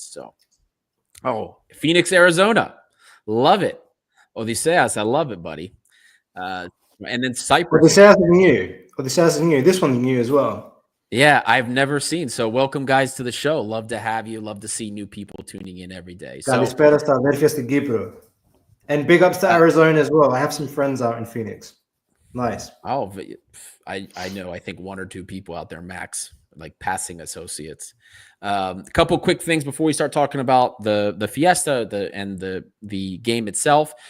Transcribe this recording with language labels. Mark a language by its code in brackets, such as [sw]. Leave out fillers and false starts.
[en] So, Phoenix, Arizona. Love it. Odysseus, I love it, buddy. And then Cyprus. Odysseus is new. This one's new as well. Yeah, I've never seen. So welcome, guys, to the show. Love to have you. Love to see new people tuning in every day. [el] Kalispera στα αδέρφια στην Κύπρο. [en] And big ups to Arizona as well. I have some friends out in Phoenix. Nice. Oh, I know. I think 1 or 2 people out there max, like passing associates. A couple quick things before we start talking about the Fiesta and the game itself.